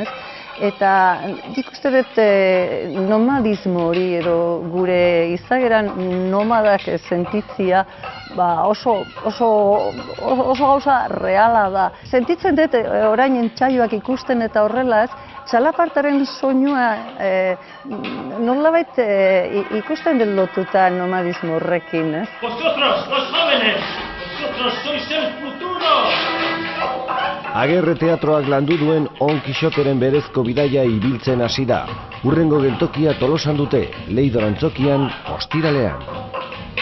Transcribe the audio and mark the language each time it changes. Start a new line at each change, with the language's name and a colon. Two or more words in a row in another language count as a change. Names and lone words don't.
Basque: Eta nik uste dut nomadismo hori edo gure izageran nomadak sentitzia oso gauza reala da. Sentitzen dut orain entsaioak ikusten eta horrela, ez? Txalapartaren soinua nolabait ikusten dut lotuta nomadismo horrekin, ez?
Spanish: Vosotros, los jóvenes, vosotros sois el futuro!
Basque: Agerre teatroak landu duen On Quixoteren berezko bidaia ibiltzen hasi da. Hurrengo geltokia Tolosan dute, Leidor Antzokian, ostiralean.